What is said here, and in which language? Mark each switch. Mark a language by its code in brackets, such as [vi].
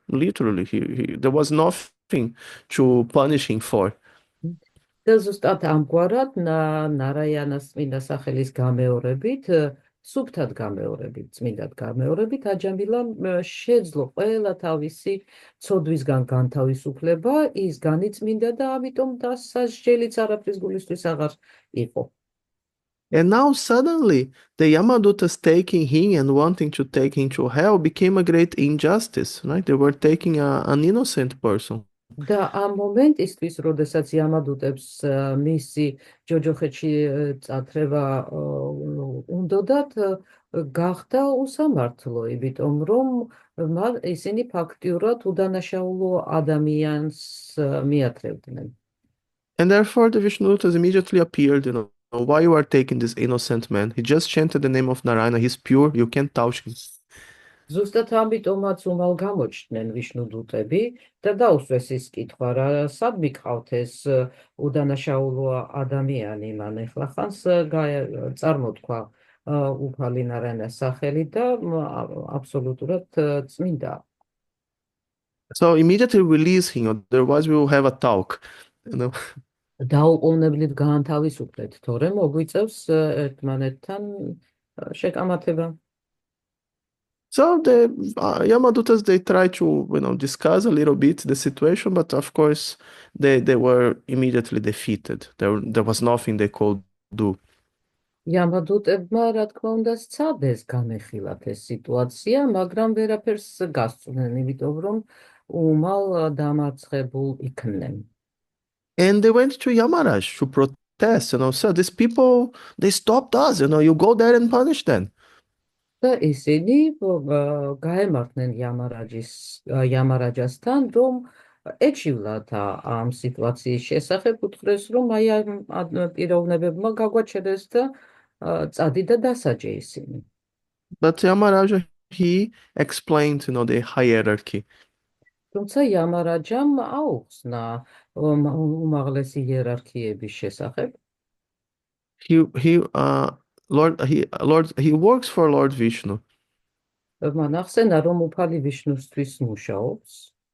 [en] Literally, there was nothing to punish him for. [ka] და ზუსტად ამგვარად ნარაიანას წმინდა სახელის გამეორებით, სუფთად გამეორებით, წმინდად გამეორებით, აჯამილამ შეძლო ყველა თავისი ცოდვისგან განთავისუფლება, ის განიწმინდა და ამიტომ დასასჯელიც არაფრის გულისთვის აღარ იყო. [en] And now suddenly, the Yamadutas taking him and wanting to take him to hell became a great injustice, right? They were taking an innocent person. [ka] და ამ მომენტისთვის, როდესაც იამადუტებს მისი ჯოჯოხეთში წათრევა უნდოდათ, გახდა უსამართლო, იმიტომ რომ ისინი ფაქტიურად უდანაშაულო ადამიანს მიათრევდნენ. [en] And therefore, the Vishnudutas immediately appeared, why you are taking this innocent man? He just chanted the name of Narayana. He's pure. You can't touch him. [ka] ზუსტად ამიტომაც უმალ გამოჩნდნენ ვიშნუდუტები და დაუსვეს ის კითხვა, რა სად მიყავთ ეს უდანაშაულო ადამიანი, მან ეხლახანს წარმოთქვა უფალი ნარაიანას სახელი და აბსოლუტურად წმინდა. [en] So immediately release him, otherwise we will have a talk. [ka] დაუყოვნებლივ გაანთავისუფლეთ, თორემ მოგვიწევს ერთმანეთთან შეკამათება. [en] So the Yamadutas, they try to, discuss a little bit the situation, but of course they were immediately defeated. There was nothing they could do. [ka] იამადუტებმა, რა თქმა უნდა, სცადეს განეხილათ ეს სიტუაცია, მაგრამ ვერაფერს გასწვდნენ, იმიტომ რომ უმალ დამარცხებულ იქნენ. [en] And they went to Yamaraj to protest, so these people, they stopped us, you go there and punish them. [ka] და ისინი გაემართნენ იამარაჯასთან, რომ ეჩივლათ ამ სიტუაციის შესახებ, უთხრეს, რომ აი ამ პიროვნებებმა გაგვაჩერეს და წადიდა დასაჯე ისინი. [en] But Yamaraja, he explained, the hierarchy. [ka] თუმცა იამარაჯამ აუხსნა უმაღლესი იერარქიების შესახებ. [en] He works for Lord Vishnu. [ka] მან ახსენა, რომ უფალი ვიშნუსთვის მუშაობს,